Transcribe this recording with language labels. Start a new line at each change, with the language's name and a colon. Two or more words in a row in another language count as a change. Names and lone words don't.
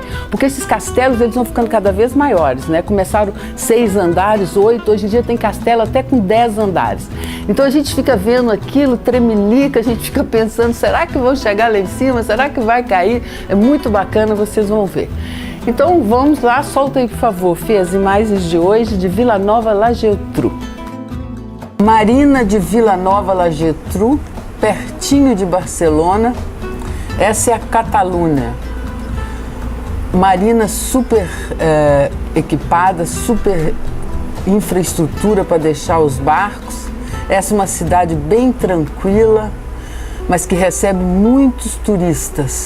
Portuguese: Porque esses castelos eles vão ficando cada vez maiores, né? Começaram 6 andares, 8, hoje em dia tem castelo até com 10 andares. Então a gente fica vendo aquilo, tremelica, a gente fica pensando, será que vão chegar lá em cima? Será que vai cair? É muito bacana, vocês vão ver. Então vamos lá, solta aí por favor, Fê, as imagens de hoje de Vilanova la Geltrú. Marina de Vilanova la Geltrú, pertinho de Barcelona. Essa é a Catalunha. Marina super equipada, super infraestrutura para deixar os barcos. Essa é uma cidade bem tranquila, mas que recebe muitos turistas.